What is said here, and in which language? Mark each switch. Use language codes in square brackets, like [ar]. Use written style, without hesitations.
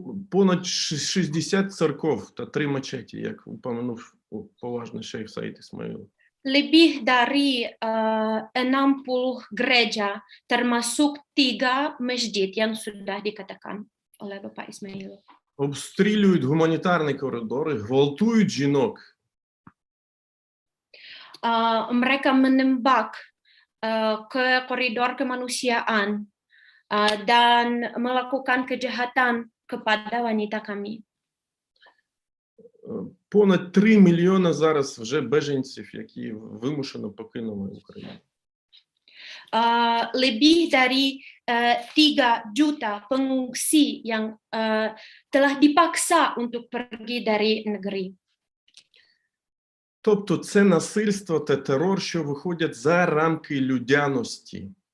[uk] Понад 60 церков та 3 мечеті, як упомянув поважний шейх Саїд Ісмаїл. [id] Lebih dari 60 gereja, termasuk 3 masjid yang sudah dikatakan oleh Bapak Ismail. [uk] Обстрілюють гуманітарні коридори, гвалтують жінок. [id] Mereka menembak ke koridor kemanusiaan dan melakukan kejahatan kepada wanita kami. [uk] Понад 3 мільйони зараз вже беженців, які вимушено покинули Україну. [id] Lebih dari 3 juta pengungsi yang telah dipaksa untuk pergi dari negeri. [uk] Тобто це насильство та терор, що виходять за рамки людяності.